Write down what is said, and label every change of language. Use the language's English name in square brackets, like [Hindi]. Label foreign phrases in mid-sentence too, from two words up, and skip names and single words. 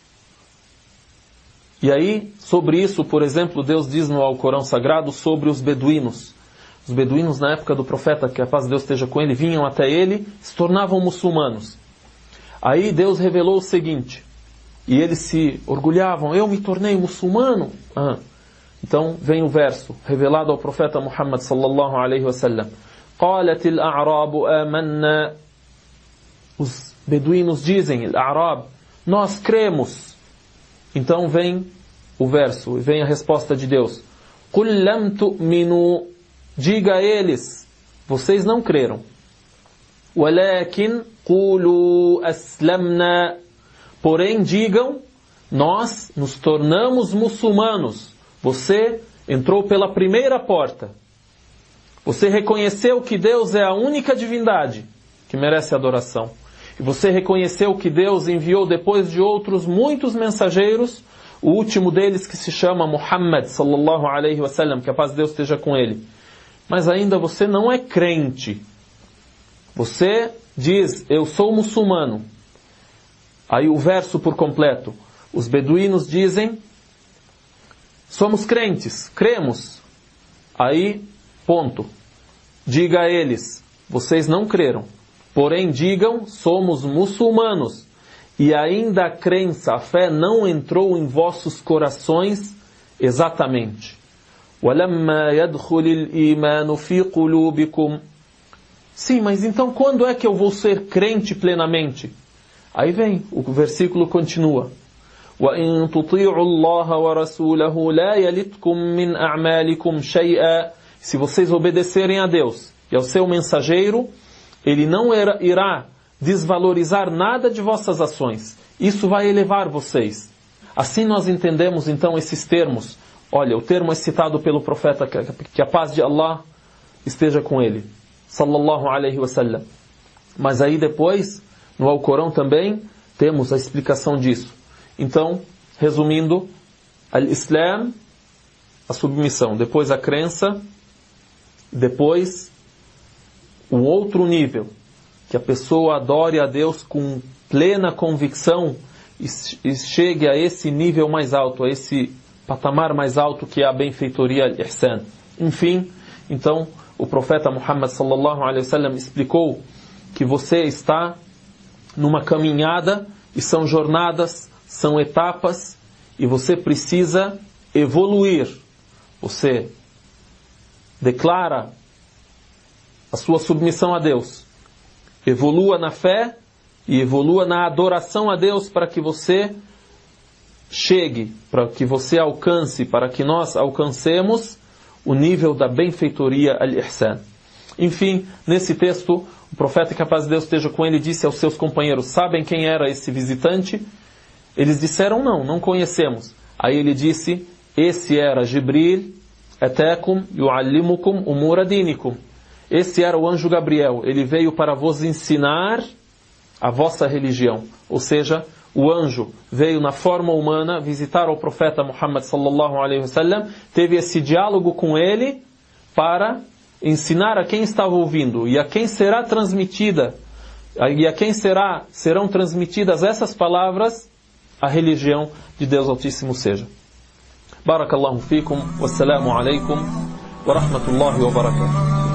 [Portuguese] E aí, sobre isso, por exemplo, Deus diz no Alcorão Sagrado sobre os beduínos. Os beduínos, na época do profeta, que a paz de Deus esteja com ele, vinham até ele, se tornavam muçulmanos. Aí Deus revelou o seguinte, e eles se orgulhavam, eu me tornei muçulmano. Então vem o verso, revelado ao profeta Muhammad [Arabic] صلى الله عليه وسلم. قالت الأعراب آمنا. [Portuguese] Os beduínos dizem, al-A'rab, nós cremos. Então vem o verso, vem a resposta de Deus. [Arabic] قُلْ لَمْ تُؤْمِنُوا. [Portuguese] Diga a eles, vocês não creram. [Arabic] وَلَكِنْ قُولُوا أَسْلَمْنَا. [Portuguese] Porém digam, nós nos tornamos muçulmanos. Você entrou pela primeira porta. Você reconheceu que Deus é a única divindade que merece adoração. E você reconheceu que Deus enviou depois de outros muitos mensageiros, o último deles que se chama Muhammad [Arabic] صلى الله عليه وسلم, [Portuguese] que a paz de Deus esteja com ele. Mas ainda você não é crente. Você diz, eu sou muçulmano. Aí o verso por completo. Os beduínos dizem, somos crentes, cremos. Aí, ponto. Diga a eles, vocês não creram. Porém digam, somos muçulmanos. E ainda a crença, a fé não entrou em vossos corações exatamente. [Arabic] وَلَمَّا يَدْخُلِ الْإِيمَانُ فِي قُلُوبِكُمْ. [Portuguese] Sim, mas então quando é que eu vou ser crente plenamente? Aí vem, o versículo continua. [Arabic] وَإِن تُطِيعُوا اللَّهَ وَرَسُولَهُ لَا يَلِتْكُمْ مِنْ أَعْمَالِكُمْ شَيْئًا. [Portuguese] Se vocês obedecerem a Deus e ao seu mensageiro, ele não irá desvalorizar nada de vossas ações. Isso vai elevar vocês. Assim nós entendemos então esses termos. Olha, o termo é citado pelo profeta, que a paz de Allah esteja com ele. [Arabic] صلى الله عليه وسلم. [Portuguese] Mas aí depois, no Alcorão também, temos a explicação disso. Então, resumindo, al-Islam, a submissão, depois a crença, depois o outro nível, que a pessoa adore a Deus com plena convicção e chegue a esse nível mais alto, a esse patamar mais alto que é a benfeitoria al-Ihsan. Enfim, então, o profeta Muhammad [Arabic] صلى الله عليه وسلم [Portuguese] explicou que você está numa caminhada e são jornadas, são etapas e você precisa evoluir. Você declara a sua submissão a Deus. Evolua na fé e evolua na adoração a Deus para que você chegue, para que você alcance, para que nós alcancemos o nível da benfeitoria al-Ihsan. Enfim, nesse texto, o profeta, que a paz de Deus esteja com ele, disse aos seus companheiros, sabem quem era esse visitante? Eles disseram, não conhecemos. Aí ele disse, esse era Jibril, [Arabic] أتاكم يعلمكم أمور دينكم. [Portuguese] Esse era o anjo Gabriel, ele veio para vos ensinar a vossa religião. Ou seja, o anjo veio na forma humana visitar o profeta Muhammad [Arabic] صلى الله عليه وسلم, [Portuguese] teve esse diálogo com ele para ensinar a quem estava ouvindo e a quem será transmitida, e a quem serão transmitidas essas palavras, a religião de Deus Altíssimo seja. [Arabic] بارك الله فيكم، والسلام عليكم، ورحمة الله وبركاته.